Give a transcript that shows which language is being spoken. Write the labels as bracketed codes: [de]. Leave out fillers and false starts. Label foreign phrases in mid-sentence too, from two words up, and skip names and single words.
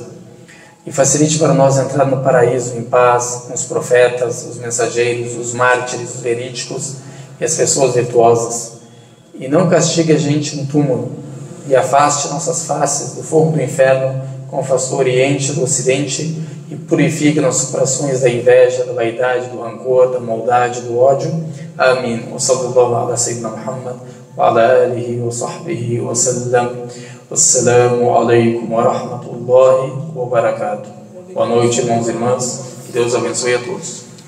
[pt] E facilite para nós entrar no paraíso em paz com os profetas, os mensageiros, os mártires, os verídicos e as pessoas virtuosas. E não castigue a gente no túmulo e afaste nossas faces do fogo do inferno com o fasto Oriente do Ocidente e purifique nossos corações da inveja, da vaidade, do rancor, da maldade, do ódio. Amém. [ar] وصلى الله على سيدنا محمد وعلى آله وصحبه وسلم. والسلام عليكم ورحمة الله وبركاته. [pt] Boa noite, irmãos e irmãs. Que Deus abençoe a todos.